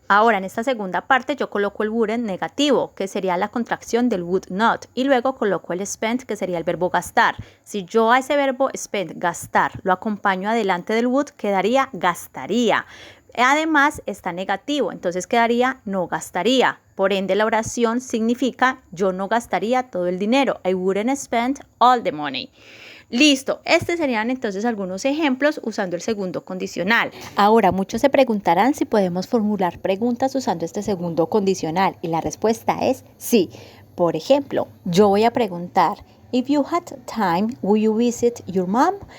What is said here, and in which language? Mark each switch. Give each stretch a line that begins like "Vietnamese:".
Spanish: Ahora, en esta segunda parte yo coloco el wouldn't negativo, que sería la contracción del would not, y luego coloco el spend, que sería el verbo gastar. Si yo a ese verbo spend, gastar, lo acompaño adelante del would, quedaría gastaría. Además, está negativo, entonces quedaría no gastaría. Por ende, la oración significa yo no gastaría todo el dinero.
English: I wouldn't spend all the money.
Spanish: Listo, estos serían entonces algunos ejemplos usando el segundo condicional. Ahora, muchos se preguntarán si podemos formular preguntas usando este segundo condicional y la respuesta es sí. Por ejemplo, yo voy a preguntar,
English: if you had time, will you visit your mom?